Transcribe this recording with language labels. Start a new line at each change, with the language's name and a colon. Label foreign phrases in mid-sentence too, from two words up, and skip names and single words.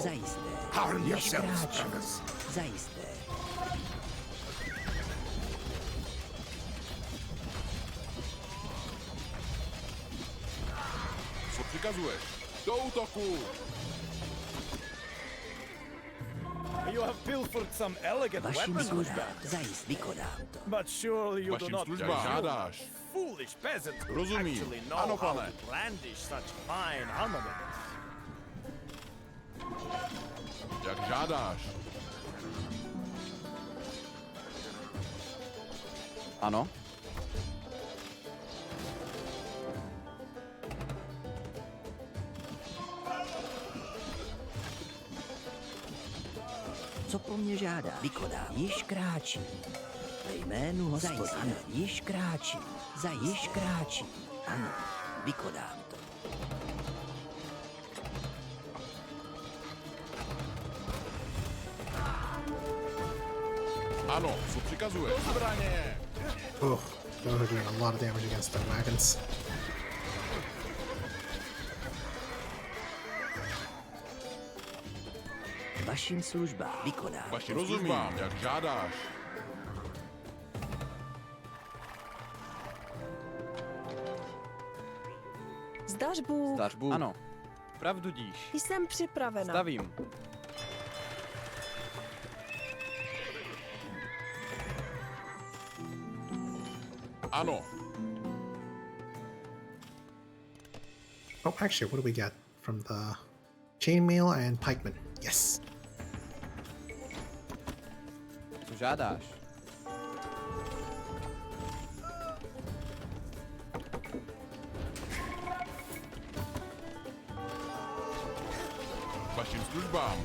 Czech: Zajisté.
English: Arm
Czech: Již
English: yourselves,
Czech: kráčím.
English: brothers.
Czech: Zajisté. Co přikazuješ? Do útoku!
English: You have pilfered some elegant
Czech: Vaším
English: weapons,
Czech: službám. Zajist, vykonám to.
English: but surely you do
Czech: Vašim
English: not
Czech: službám. Jak žádáš.
English: foolish peasants who
Czech: Rozumím.
English: actually know
Czech: Ano,
English: how
Czech: pane.
English: to brandish such fine armament.
Czech: Jak žádáš. Ano. Co po mně žádá? Vykonám. Již kráčím. Ve jménu Hospodina. Ano, již kráčím. Již kráčím. Ano, vykonám to. Ano, co přikazuješ? Do zbraně!
English: Oh, those are doing a lot of damage against the wagons.
Czech: Vašim službám. Vykonám. Vašim službám, jak žádáš. Zdař Bůh. Zdař Bůh. Ano. Pravdu díš. Jsem připravena. Stavím. Ano.
English: Oh, actually, what do we get from the chainmail and pikemen? Yes.
Czech: Co žádáš? Vašim službám.